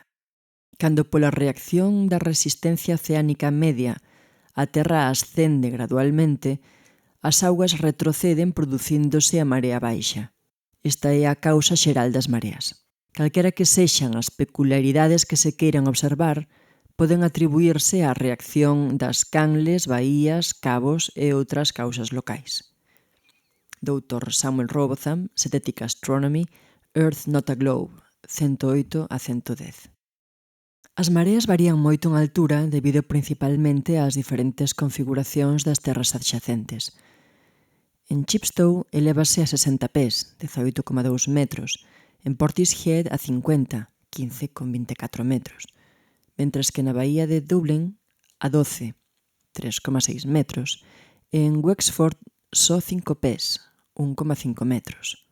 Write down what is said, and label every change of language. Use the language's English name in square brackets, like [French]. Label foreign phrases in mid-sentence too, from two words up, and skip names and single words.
[Galician] Cando pola reacción da resistencia oceánica media a Terra ascende gradualmente, as augas retroceden producíndose a marea baixa. Esta é a causa xeral das mareas. Calquera que sexan as peculiaridades que se queiran observar, poden atribuírse á reacción das canles, baías, cabos e outras causas locais. Dr. Samuel Robotham, Synthetic Astronomy, Earth Not a Globe, 108 a 110. As mareas varían moito en altura debido principalmente ás diferentes configuracións das terras adxacentes. En Chepstow elévase a 60 pés, 18,2 metros, en Portishead a 50, 15,24 metros, mentres que na baía de Dublin a 12, 3,6 metros, e en Wexford só 5 pés, 1,5 metros.